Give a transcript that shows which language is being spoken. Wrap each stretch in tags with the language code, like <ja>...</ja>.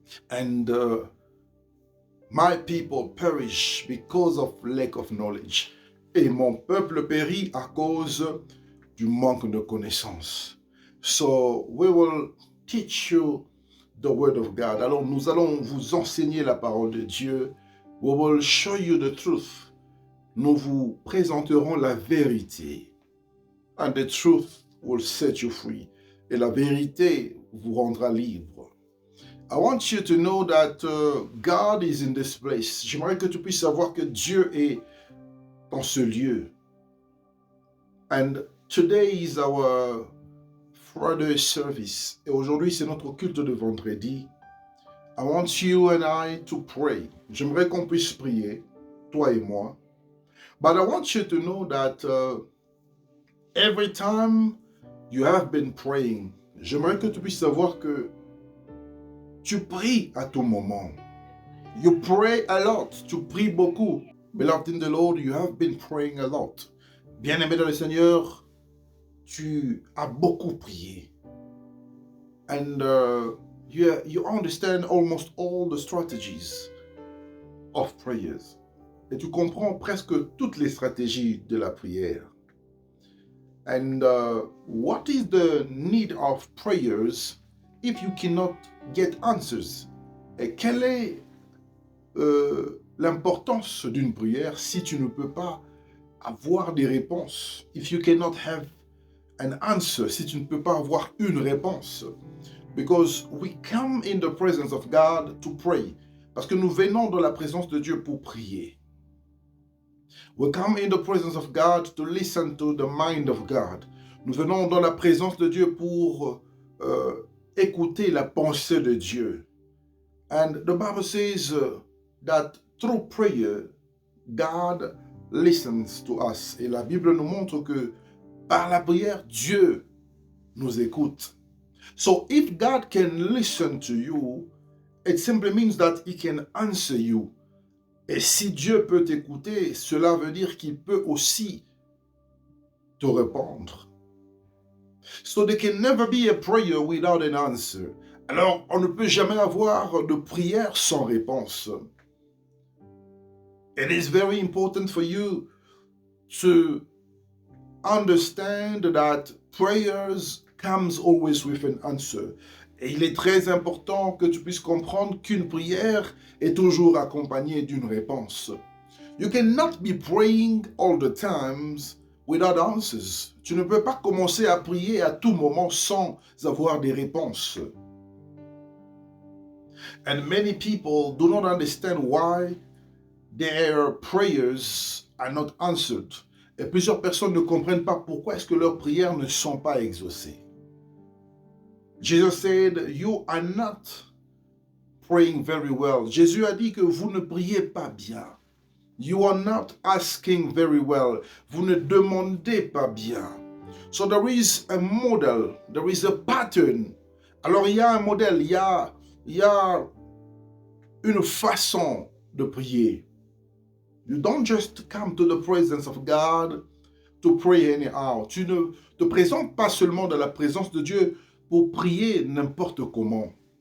<en>And my people perish because of lack of knowledge.</en> <fr>Et mon peuple périt à cause du manque de connaissance.</fr> <en>So we will teach you the word of God.</en> <fr>Alors nous allons vous enseigner la parole de Dieu.</fr> <en>We will show you the truth.</en> <fr>Nous vous présenterons la vérité.</fr> <en>And the truth will set you free.</en> <fr>Et la vérité vous rendra libre.</fr> <en>I want you to know that God is in this place.</en> <fr>J'aimerais que tu puisses savoir que Dieu est dans ce lieu.</fr> <en>And today is our Friday service.</en> <fr>Et aujourd'hui, c'est notre culte de vendredi.</fr> <en>I want you and I to pray.</en> <fr>J'aimerais qu'on puisse prier, toi et moi.</fr> <en>But I want you to know that every time you have been praying,</en> <fr>j'aimerais que tu puisses savoir que tu pries à tout moment.</fr> <en>You pray a lot.</en> <fr>Tu pries beaucoup.</fr> <en>Beloved in the Lord, you have been praying a lot.</en> <fr>Bien-aimé dans le Seigneur, tu as beaucoup prié.</fr> <en>And you understand almost all the strategies of prayers.</en> <fr>Et tu comprends presque toutes les stratégies de la prière.</fr> <en>And what is the need of prayers if you cannot get answers?</en> <fr>Et quelle est l'importance d'une prière si tu ne peux pas avoir des réponses?</fr> <en>If you cannot have an answer,</en> <fr>si tu ne peux pas avoir une réponse.</fr> <en>Because we come in the presence of God to pray.</en> <fr>Parce que nous venons dans la présence de Dieu pour prier.</fr> <en>We come in the presence of God to listen to the mind of God.</en> <fr>Nous venons dans la présence de Dieu pour écouter la pensée de Dieu.</fr> <en>And the Bible says that through prayer, God listens to us.</en> <fr>Et la Bible nous montre que par la prière, Dieu nous écoute.</fr> <en>So if God can listen to you, it simply means that He can answer you.</en> <fr>Et si Dieu peut t'écouter, cela veut dire qu'il peut aussi te répondre.</fr> <en>So there can never be a prayer without an answer.</en> <fr>Alors, on ne peut jamais avoir de prière sans réponse.</fr> <en>It is very important for you to understand that prayers comes always with an answer.</en> <fr>Et il est très important que tu puisses comprendre qu'une prière est toujours accompagnée d'une réponse.</fr> <en>You cannot be praying all the times without answers.</en> <fr>Tu ne peux pas commencer à prier à tout moment sans avoir des réponses.</fr> <en>And many people do not understand why their prayers are not answered.</en> <fr>Et plusieurs personnes ne comprennent pas pourquoi est-ce que leurs prières ne sont pas exaucées.</fr> <en>Jesus said, you are not praying very well.</en> <fr>Jésus a dit que vous ne priez pas bien.</fr> <en>You are not asking very well.</en> <fr>Vous ne demandez pas bien.</fr> <en>So there is a model, there is a pattern.</en> <fr>Alors il y a un modèle, il y a une façon de prier.</fr> <en>You don't just come to the presence of God to pray anyhow.</en> <fr>Tu ne te présentes pas seulement dans la présence de Dieu pour prier n'importe comment.</fr>